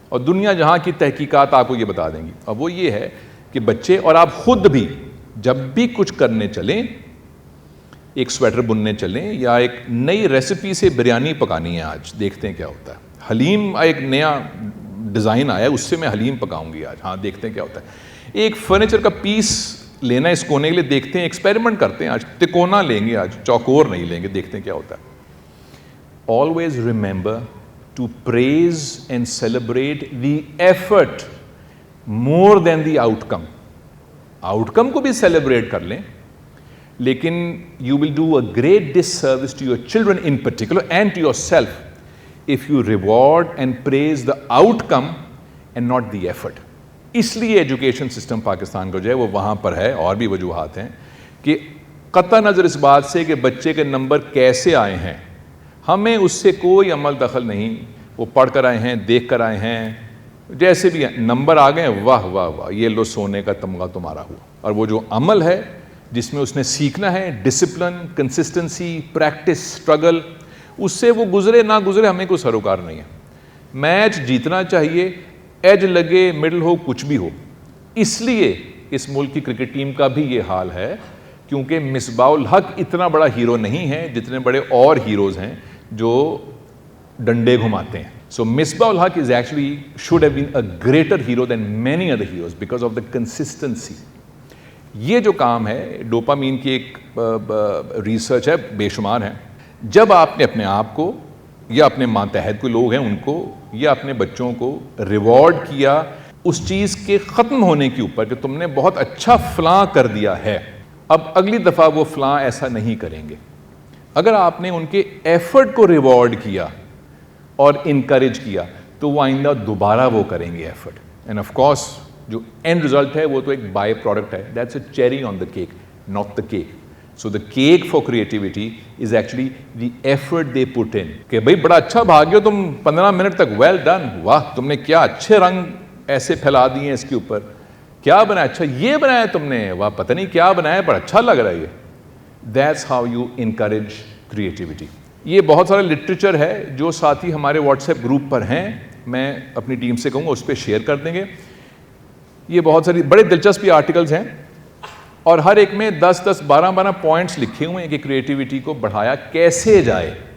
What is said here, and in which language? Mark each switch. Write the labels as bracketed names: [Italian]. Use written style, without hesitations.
[Urdu] اور دنیا جہاں کی تحقیقات آپ کو یہ بتا دیں گی, اور وہ یہ ہے کہ بچے اور آپ خود بھی جب بھی کچھ کرنے چلیں, ایک سویٹر بننے چلیں یا ایک نئی ریسیپی سے بریانی پکانی ہے, آج دیکھتے ہیں کیا ہوتا ہے. حلیم ایک نیا ڈیزائن آیا, اس سے میں حلیم پکاؤں گی آج, ہاں دیکھتے ہیں کیا ہوتا ہے. ایک فرنیچر کا پیس لینا ہے اس کونے کے لیے, دیکھتے ہیں, ایکسپیریمنٹ کرتے ہیں, آج تکونا لیں گے, آج چوکور نہیں لیں گے, دیکھتے ہیں کیا ہوتا ہے. [English] Always remember to praise and celebrate the effort more than the outcome. Outcome [Urdu] کو بھی [English] celebrate [Urdu] کر لیں, لیکن [English] you will do a great disservice to your children in particular and to yourself if you reward and praise the outcome and not the effort. [Urdu] اس لیے education system Pakistan کا جو ہے وہ وہاں پر ہے, اور بھی وجوہات ہیں, کہ قطع نظر اس بات سے کہ بچے کے نمبر کیسے آئے ہیں, ہمیں اس سے کوئی عمل دخل نہیں. وہ پڑھ کر آئے ہیں, دیکھ کر آئے ہیں, جیسے بھی نمبر آ گئے, واہ واہ واہ, یہ لو سونے کا تمغہ تمہارا ہوا. اور وہ جو عمل ہے جس میں اس نے سیکھنا ہے, ڈسپلن, کنسسٹنسی, پریکٹس, اسٹرگل, اس سے وہ گزرے نہ گزرے ہمیں کوئی سروکار نہیں ہے. میچ جیتنا چاہیے, ایج لگے, مڈل ہو, کچھ بھی ہو. اس لیے اس ملک کی کرکٹ ٹیم کا بھی یہ حال ہے, کیونکہ مصباح الحق اتنا بڑا ہیرو نہیں ہے جتنے بڑے اور ہیروز ہیں جو ڈنڈے گھماتے ہیں. [English] So Misbah ul Haq is actually should have been a greater hero than many other heroes because of the consistency. [Urdu] یہ جو کام ہے ڈوپامین کی ایک ریسرچ ہے, بے شمار ہیں. جب آپ نے اپنے آپ کو یا اپنے ماتحت کوئی لوگ ہیں ان کو یا اپنے بچوں کو ریوارڈ کیا اس چیز کے ختم ہونے کے اوپر کہ تم نے بہت اچھا فلاں کر دیا ہے, اب اگلی دفعہ وہ فلاں ایسا نہیں کریں گے. اگر آپ نے ان کے ایفرٹ کو ریوارڈ کیا اور انکریج کیا تو وہ آئندہ دوبارہ وہ کریں گے ایفرٹ. [English] and of course [Urdu] جو اینڈ رزلٹ ہے وہ تو ایک بائی پروڈکٹ ہے. [English] That's a cherry on the cake, not the cake. So the cake for creativity is actually the effort they put in. [Urdu] کہ بھائی بڑا اچھا بھاگے ہو تم 15 منٹ تک, [English] well done, [Urdu] واہ تم نے کیا اچھے رنگ ایسے پھیلا دیے ہیں اس کے اوپر, کیا بنایا, اچھا یہ بنایا تم نے, واہ پتہ نہیں کیا بنایا بڑا اچھا لگ رہا ہے یہ. [English] That's how you encourage creativity. [Urdu] یہ بہت سارا لٹریچر ہے جو ساتھی ہمارے واٹس ایپ گروپ پر ہیں, میں اپنی ٹیم سے کہوں گا اس پہ شیئر کر دیں گے. یہ بہت ساری بڑے دلچسپی آرٹیکلز ہیں اور ہر ایک میں 10 12 پوائنٹس لکھے ہوئے ہیں کہ کریٹیوٹی کو بڑھایا کیسے جائے.